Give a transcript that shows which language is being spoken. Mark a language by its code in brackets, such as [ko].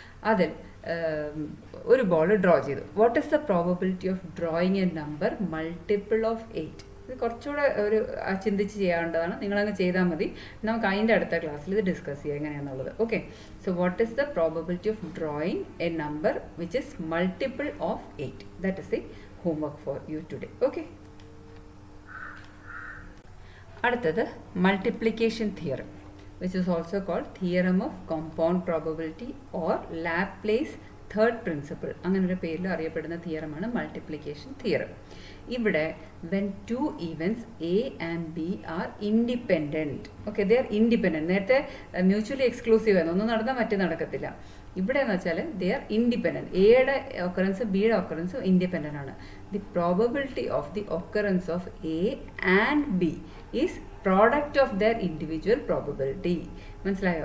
[ml] അതിൽ ഒരു ball draw ചെയ്തു. [en] What is the probability of drawing a number multiple of 8? [ml] ഇത് കുറച്ചുകൂടെ ഒരു ചിന്തിച്ച് ചെയ്യാവേണ്ടതാണ്. നിങ്ങളങ്ങ് ചെയ്താൽ മതി. നമുക്ക് അതിൻ്റെ അടുത്ത ക്ലാസ്സിൽ ഇത് ഡിസ്കസ് ചെയ്യാം എങ്ങനെയാണെന്നുള്ളത്. [en] Okay, so what is the probability of drawing a number which is multiple of 8? That is the homework for you today. Okay. [ml] അടുത്തത് [en] multiplication theorem, which is also called theorem of compound probability or Laplace [ml] third principle, അങ്ങനെ ഒരു പേരിൽ അറിയപ്പെടുന്ന തിയറമാണ് multiplication theorem. ഇവിടെ [en] when two events A and B are independent, okay, they are independent. [ml] നേരത്തെ mutually exclusive ആയിരുന്നു, ഒന്ന് നടന്നാൽ മറ്റേ നടക്കത്തില്ല. ഇവിടെ എന്ന് വെച്ചാൽ [en] They are independent. [ml] എയുടെ ഒക്കറൻസ് ബിയുടെ ഒക്കറൻസ് ഇൻഡിപെൻഡൻ്റ് ആണ്. [en] The probability of the occurrence of A and B is product of their individual probability. [ml] മനസ്സിലായോ?